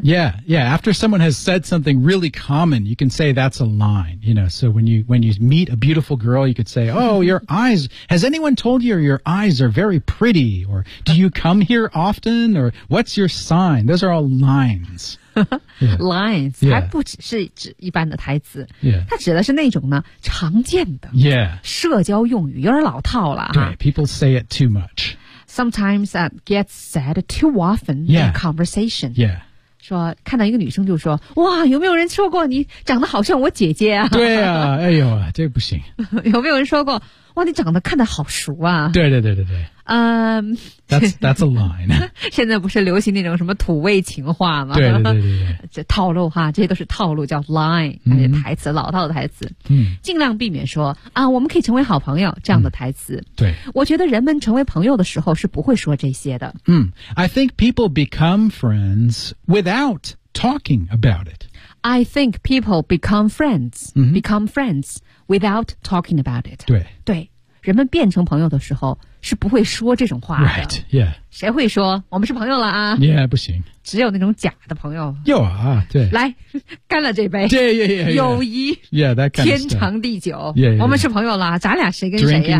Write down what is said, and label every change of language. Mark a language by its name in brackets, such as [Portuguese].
[English] yeah after someone has said something really common you can say that's a line you know so when you meet a beautiful girl you could say oh your eyes has anyone told you your eyes are very pretty or do you come here often or what's your sign those are all lines [Chinese] yeah. Lines、yeah. 还不只是指一般的台词、 [English] yeah. [Chinese] 它指的是那种呢常见的、 [English] yeah. [Chinese] 社交用语有点老套了对 [English] people say it too much Sometimes that gets said too often、 yeah. in conversation、 yeah. [Chinese] 说看到一个女生就说哇有没有人说过你长得好像我姐姐啊对啊哎呦啊这不行有没有人说过哇你长得看得好熟啊 [English] 对That's a line. [Chinese] 现在不是流行那种什么土味情话吗对。这套路哈这些都是套路叫 line,、台词老套的台词。尽量避免说啊我们可以成为好朋友这样的台词。对。我觉得人们成为朋友的时候是不会说这些的。 [English] I think people become friends without talking about it. I think people become friends without talking about it. [Chinese] 对。人们变成朋友的时候是不会说这种话的。 [English] Right, yeah. [Chinese] 谁会说我们是朋友了啊？Yeah, 不行。只有那种假的朋友。有啊，对。来，干了这杯。 [English] Yeah. [Chinese] 友谊。 [English] Yeah, that kind of [Chinese] 天长地久。 [English] Yeah. [Chinese] 我们是朋友了，咱俩谁跟谁呀